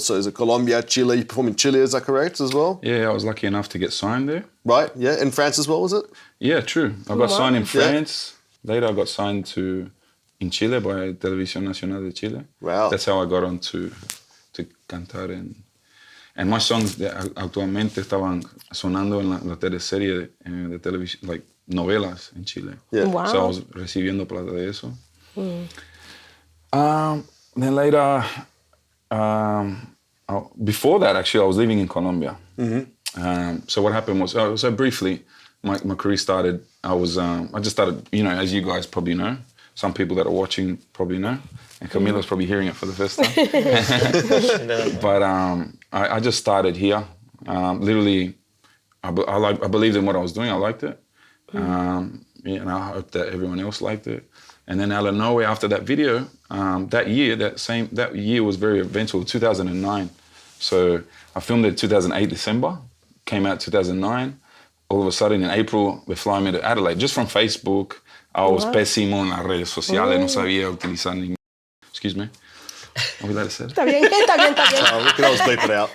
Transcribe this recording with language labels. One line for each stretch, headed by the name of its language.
English: So is it Colombia, Chile? You perform in Chile, is that correct as well? Yeah, I was lucky enough to get signed there. Right, yeah. In France as well, was it? Yeah, true. I got signed in France. Later I got signed in Chile by Televisión Nacional de Chile. Wow. That's how I got on to cantar. And my songs
Spanish: actualmente estaban sonando en la teleserie de televisión, like novelas en Chile.
English: Yeah. Wow. So I was
Spanish: recibiendo plata de eso.
English: Then later, before that, actually, I was living in Colombia. So what happened was, so briefly, my career started I just started, as you guys probably know, some people that are watching probably know, and Camila's probably hearing it for the first time. But I just started here. Literally, I believed in what I was doing. I liked it. And I hope that everyone else liked it. And then out of nowhere, after that video, that year was very eventful, 2009. So I filmed it 2008 December, came out 2009. All of a sudden, in April, they fly me to Adelaide, just from Facebook. I was
Spanish: pésimo en las redes sociales, no sabía utilizar ningún...
English: Excuse me. Are we allowed to say that?
Spanish: Está bien.
English: We can always bleep it out.